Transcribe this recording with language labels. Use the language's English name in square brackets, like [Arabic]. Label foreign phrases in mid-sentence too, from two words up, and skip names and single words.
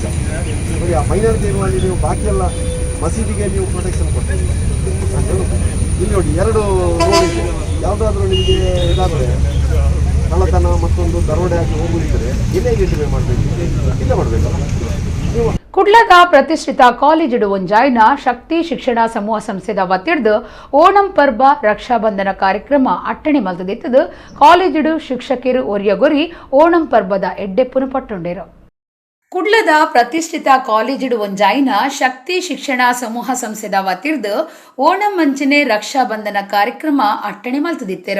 [Kannada] ನೋಡಿ, ಆ ಮೈನಾರಿಟಿ ಇರುವಲ್ಲಿ ನೀವು ಬಾಕಿ ಎಲ್ಲ ಮಸೀದಿಗೆ ನೀವು ಪ್ರೊಟೆಕ್ಷನ್ ಕೊಡ್ತೀರಿ. ಇಲ್ಲಿ ನೋಡಿ, 2 ರೋಡ್ ಇದೆ. ಯಾವುದಾದ್ರೂ ನಿಮಗೆ ಇದಾದರೆ ಕಳ್ಳತನ ಮತ್ತೊಂದು ದರೋಡೆ ಆಗಿ ಹೋಗುದಿದ್ರೆ ಇಲ್ಲೇ ಇಂಟಿಮೇ ಮಾಡಬೇಕು, ಇಲ್ಲ ಮಾಡಬೇಕಲ್ಲ ನೀವು. [Tulu] ಕುಡ್ಲದ ಪ್ರತಿಷ್ಠಿತ ಕಾಲೇಜು ಒಂಜಾಯ್ನ ಶಕ್ತಿ ಶಿಕ್ಷಣ ಸಮೂಹ ಸಂಸ್ಥೆದ ವತಿರ್ದು ಓಣಂ ಪರ್ಬ ರಕ್ಷಾಬಂಧನ ಕಾರ್ಯಕ್ರಮ ಅಟ್ಟಣೆ ಮಲ್ತದಿತ್ತದು ಕಾಲೇಜು ಶಿಕ್ಷಕರು ಒರಿಯಗೊರಿ ಓಣಂ ಪರ್ಬದ ಎಡ್ಡೆ ಪುನಪಟ್ಟುಂಡೇರು. ಕುಡ್ಲದ ಪ್ರತಿಷ್ಠಿತ ಕಾಲೇಜು ಒಂಜಾಯ್ನ ಶಕ್ತಿ ಶಿಕ್ಷಣ ಸಮೂಹ ಸಂಸ್ಥೆದ ವತಿರ್ದು ಓಣಂ ಮಂಚನೆ ರಕ್ಷಾಬಂಧನ ಕಾರ್ಯಕ್ರಮ ಅಟ್ಟಣೆ ಮಲ್ತದಿತ್ತೇರು.